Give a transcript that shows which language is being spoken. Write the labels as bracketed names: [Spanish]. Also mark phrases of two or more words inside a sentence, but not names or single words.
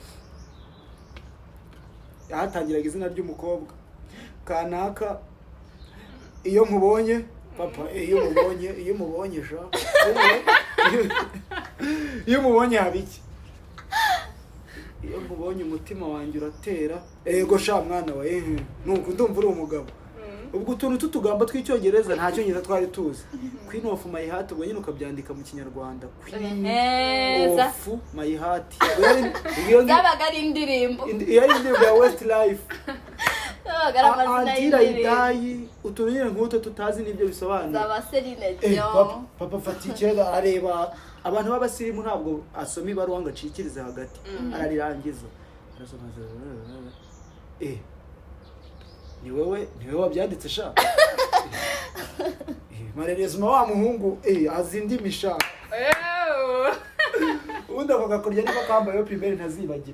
[Kinyarwanda] yahatangiraga izina ry'umukobwa kanaka iyo nkubonye papa iyo mubonye sha iyo mubonye habiki iyo nkubonye umutima wanjye uratera ego sha mwana wa nuko ndumva uri umugabo ubwo utuntu tutugamba tw'icyongereza nta cyongereza twari tuzi [English] queen of my heart [Kinyarwanda] ubwo nyine ukabyandika mu kinyarwanda [English] queen of my heart [Kinyarwanda] zabaga ari indirimbo ya Westlife antira idayi utuntu nyine nk'uto tutazi n'ibyo bisobanura zaba Celine Dion papa fatikera areba abantu b'abasirimu ntabwo asoma ibaruwa ngo acikirize hagati ararirangiza arasoma ni wowe wabyanditse sha marerezuma wa muhungu azi indimi sha ubundi ako gakurya niba kambayeho primaire ntazibagirwa.